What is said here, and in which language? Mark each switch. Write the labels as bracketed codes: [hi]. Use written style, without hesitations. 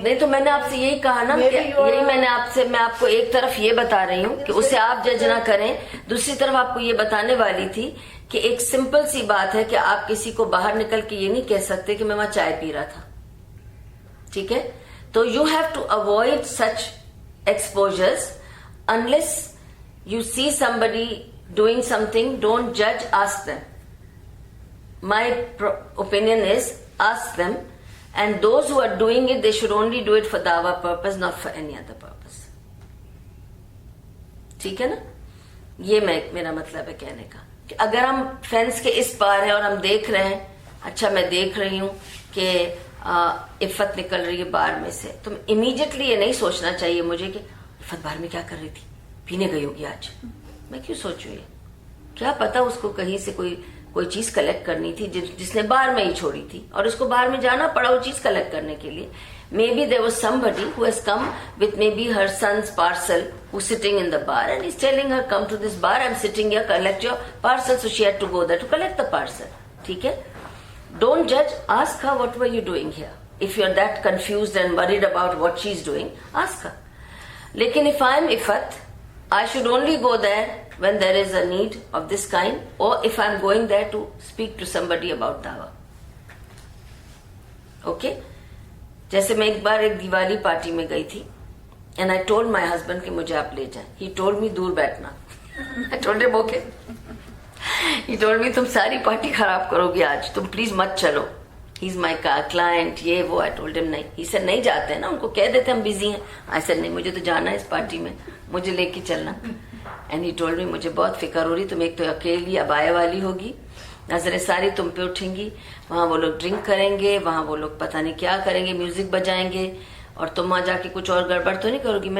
[hi] नहीं, तो मैंने आपसे यही कहा ना, यही मैं आपको एक तरफ ये बता रही हूँ कि उसे आप जज ना करें, दूसरी तरफ आपको ये बताने वाली थी कि एक सिंपल सी बात है कि आप किसी को बाहर निकल के ये नहीं कह सकते कि मैं वहां चाय पी रहा था. ठीक है, तो [en] You have to avoid such exposures unless you see somebody doing something. Don't जज, ask them. My opinion is ask them, and those who are doing it, they should only do it for dawa purpose, not for any other purpose. [hi] ठीक है ना? ये मेरा मतलब है कहने का कि अगर हम फेंस के इस पार हैं और हम देख रहे हैं, अच्छा मैं देख रही हूं कि इफ़त निकल रही है बार में से, तो इमीडिएटली ये नहीं सोचना चाहिए मुझे कि इफ़त बार में क्या कर रही थी, पीने गई होगी आज. मैं क्यों सोचूं ये? क्या पता उसको कहीं से कोई चीज कलेक्ट करनी थी जिसने बार में ही छोड़ी थी और उसको बाहर में जाना पड़ा वो चीज कलेक्ट करने के लिए. [en] Maybe there was somebody who has come with maybe her sons parcel who sitting in the bar and is telling her come to this bar, I am sitting here, collect your parcel. So she had to go there to collect the parcel. [hi] ठीक है, [en] Don't जज, ask her what were you doing here. If you are that confused and worried about what she is doing, ask her. [hi] लेकिन [en] If I am इफ़त, I should only go there when there is a need of this kind, or if I'm going there to speak to somebody about dawa. Okay? [hi] जैसे मैं एक बार एक Diwali party में गई थी [en] and I told my husband [hi] कि मुझे आप ले जाएं. [en] He told me [hi] दूर बैठना. [en] I told him okay. He told me [hi] तुम सारी पार्टी खराब करोगी आज, तुम प्लीज मत चलो. [en] He's my client, [hi] ये वो. [en] I told him [hi] नहीं. [en] He said [hi] नहीं जाते हैं ना, उनको कह देते हम बिजी हैं. [en] I said [hi] नहीं, मुझे तो जाना है इस पार्टी में, मुझे लेके चलना. [en] and he told me [hi] मुझे बहुत फिक्र हो रही, तुम एक तो अकेली अबाया वाली होगी, नजरें सारी तुम पे उठेंगी, वहां वो लोग ड्रिंक करेंगे, वहां वो लोग पता नहीं क्या करेंगे, म्यूजिक बजाएंगे, और तुम वहां जाके कुछ और गड़बड़ तो नहीं करोगी.